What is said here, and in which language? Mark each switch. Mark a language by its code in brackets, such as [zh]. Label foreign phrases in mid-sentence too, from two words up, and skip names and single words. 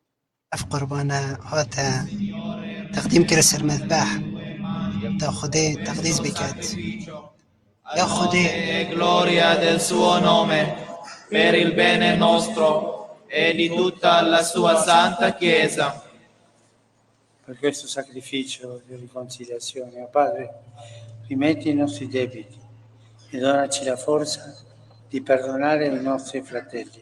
[ku] اف قربانا هاتا تقديم كرسر مذبح تا خدي تقديس بكات يا خدي [it] e gloria del suo nome, per il bene nostro e di tutta la sua santa Chiesa. Per questo sacrificio di riconciliazione, oh Padre, rimetti i nostri debiti e donaci la forza di perdonare i nostri fratelli.